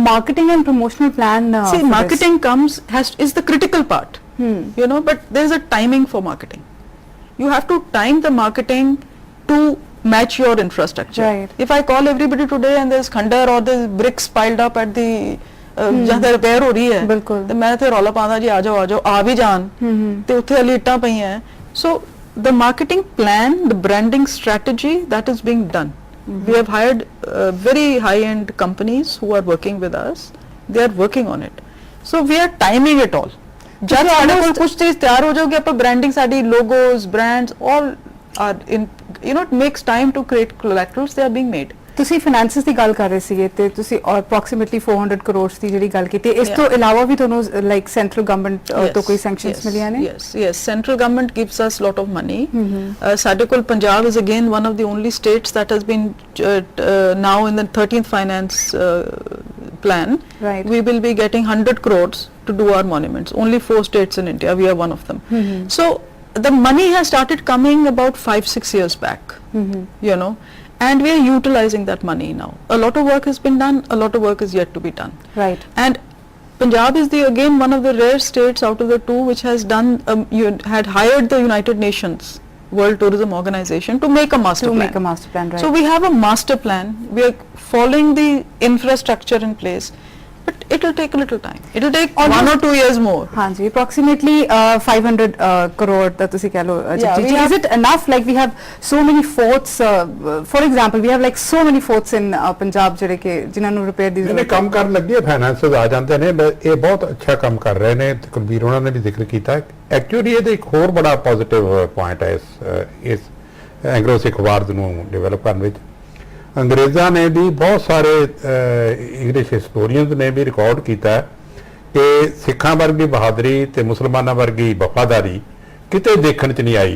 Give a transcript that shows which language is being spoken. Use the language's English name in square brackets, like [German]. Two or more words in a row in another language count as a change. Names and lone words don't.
[English] marketing and promotional plan See, for this? marketing is the critical part. You know, but there is a timing for marketing. You have to time the marketing to match your infrastructure. Right. If I call everybody today and there's khandar or there's bricks piled up at the [Punjabi] ਜਹਾਂ ਤੇ ਰਿਪੇਅਰ ਹੋ ਰਹੀ ਹੈ ਬਿਲਕੁਲ। ਤੇ ਮੈਂ ਤੇ ਰੌਲਾ ਪਾਉਂਦਾ ਜੀ ਆ ਜਾਓ ਆ ਵੀ ਜਾਣ ਤੇ ਉੱਥੇ ਹਲੀ ਇੱਟਾਂ ਪਈਆਂ। [English] ਸੋ the marketing plan, the branding strategy, that is being done. We have hired very high-end companies who are working with us. They are working on it. So we are timing it all. [Punjabi] जब ਸਾਡੇ ਕੋਲ ਕੁਝ ਚੀਜ਼ ਤਿਆਰ ਹੋ ਜਾਊਗੀ ਆਪਾਂ [English] branding ਸਾਡੀ logos, brands all are in, you know, it makes time to create collaterals. They are being made. [Punjabi] ਤੁਸੀਂ ਫਾਈਨੈਂਸਿਸ ਦੀ ਗੱਲ ਕਰ ਰਹੇ ਸੀਗੇ ਤੇ ਤੁਸੀਂ ਅਪਰੋਕਸੀਮੇਟਲੀ 400 ਕਰੋੜ ਦੀ ਜਿਹੜੀ ਗੱਲ ਕੀਤੀ, ਇਸ ਤੋਂ ਇਲਾਵਾ ਵੀ ਤੁਹਾਨੂੰ [English] like central government [Punjabi] ਤੋਂ ਕੋਈ ਸੈਂਕਸ਼ਨਸ ਮਿਲੀਆਂ ਨੇ? [English] Yes, central government gives us lot of money. [Punjabi] ਸਾਡੇ ਕੋਲ [English] ਪੰਜਾਬ is again one of the only states that has been now in the 13th finance plan. Right. We will be getting 100 crores to do our monuments. Only 4 states in India, we are one of them. So the money has started coming about 5-6 years back, you know, and we are utilizing that money now. A lot of work has been done, a lot of work is yet to be done. Right. And Punjab is again one of the rare states out of the two which has done, you had hired the United Nations World Tourism Organization to make a master plan. Make a master plan, right. So we have a master plan. We are following the infrastructure in place. but it will take a little time. It will take Almost- 1 or 2 years more. [Punjabi] ਹਾਂਜੀ [English] approximately 500 crore that [Punjabi] ਤੁਸੀਂ ਕਹਿ ਲਓ [English] Yeah, we is have- it enough? Like we have so many forts, for example we have like so many forts in Punjab [Punjabi] ਜਿਹੜੇ ਕਿ ਜਿਨ੍ਹਾਂ ਨੂੰ ਰਿਪੇਅਰ ਦੀ ਇਹਨੇ ਜ਼ਰੂਰਤ ਕੰਮ ਕਰਨ ਲੱਗੇ ਫਾਈਨਾਂਸ ਆ ਜਾਂਦੇ ਨੇ ਇਹ ਬਹੁਤ ਅੱਛਾ ਕੰਮ ਕਰ ਰਹੇ ਨੇ ਤੇ ਕੁਲਬੀਰ ਉਹਨਾਂ ਨੇ ਵੀ ਜ਼ਿਕਰ ਕੀਤਾ ਐਕਚੁਅਲੀ ਇਹਦੇ ਇੱਕ ਹੋਰ ਬੜਾ [English] positive point [Punjabi] ਹੈ ਇਸ ਐਂਗਲੋ ਸਿੱਖ ਵਾਰ ਨੂੰ ਡਿਵੈਲਪ ਕਰਨ ਵਿੱਚ ਅੰਗਰੇਜ਼ਾਂ ਨੇ ਵੀ ਬਹੁਤ ਸਾਰੇ [English] English historians [Punjabi] ਨੇ ਵੀ ਰਿਕਾਰਡ ਕੀਤਾ ਹੈ ਕਿ ਸਿੱਖਾਂ ਵਰਗੀ ਬਹਾਦਰੀ ਤੇ ਮੁਸਲਮਾਨਾਂ ਵਰਗੀ ਵਫਾਦਾਰੀ ਕਿਤੇ ਦੇਖਣ 'ਚ ਨਹੀਂ ਆਈ।